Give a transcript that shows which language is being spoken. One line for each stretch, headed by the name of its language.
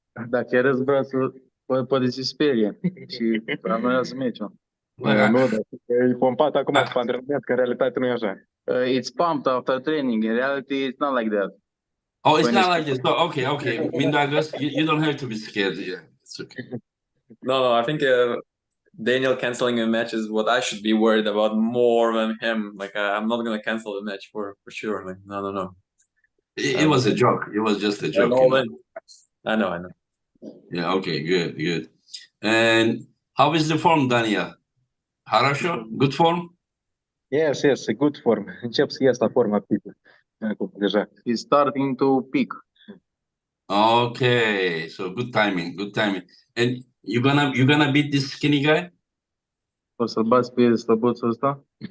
Romanian: Dacă chiar îți brațul, poate se sperie și anulează meciul. Nu, dar e pompat acum după antrenament, că în realitate nu e așa.
English: It's pumped after training. In reality, it's not like that. Oh, it's not like this. Oh, okay. Mindaugas, you don't have to be scared. Yeah, it's okay. No, I think Daniel canceling a match is what I should be worried about more than him. Like, I'm not gonna cancel the match for sure. Like, no. It was a joke. It was just a joke. I know. Yeah, okay, good. And how is the form, Daniel?
Russian: Хорошо?
English: Good form? Yes, a good form.
Romanian: Încep să ies la forma deja.
English: He's starting to peak. Okay, so good timing. And you gonna beat this skinny guy?
Romanian: O să-l bați pe slăbuțul ăsta?